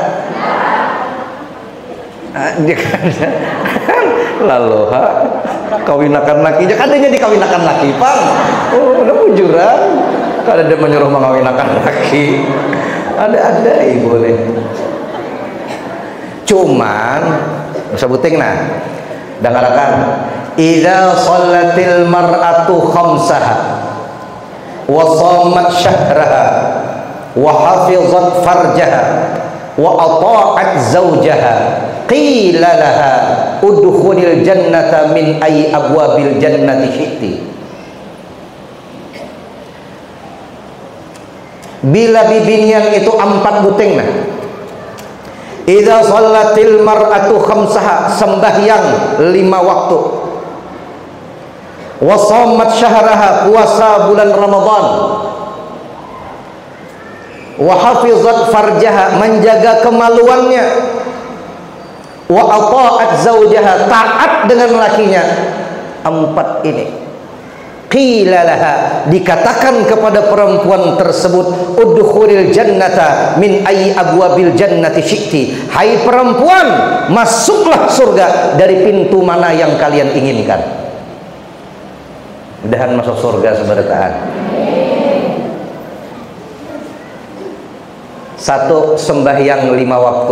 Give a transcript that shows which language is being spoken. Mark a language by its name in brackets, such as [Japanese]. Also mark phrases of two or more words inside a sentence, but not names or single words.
[Banjar] Dia kan lalu kawinakan laki aja kadanya dikawinakan laki pang. Oh udah bujuran kada ada menyuruh mengawinakan laki. Ada ibu nih. Cuman sebuting nah dengarakan [Arabic] إذا صلت المرأة خمسها وصامت شهرها وحفظت فرجها وأطاعت زوجها قيل لها ادخلي الجنة من أي أبواب الجنة شئت. [Banjar] Bila bibinian itu 4 buting nah, [Arabic] إذا صلت المرأة خمسها, [Banjar] sembahyang 5 waktu, [Arabic] وصامت شهرها, [Banjar] puasa bulan Ramadan, [Arabic] وحفظت فرجها, [Banjar] menjaga kemaluannya, [Arabic] وأطاعت زوجها, [Banjar] taat dengan lakinya. [Arabic] 4 ini قيل لها, [Indonesian] dikatakan kepada perempuan tersebut, [Arabic] ادخلي الجنة من أي أبواب الجنة شئت, [Indonesian] hai perempuan, masuklah surga dari pintu mana yang kalian inginkan. [Banjar] Mudahan masuk surga sebertaan. 1 sembahyang 5 waktu.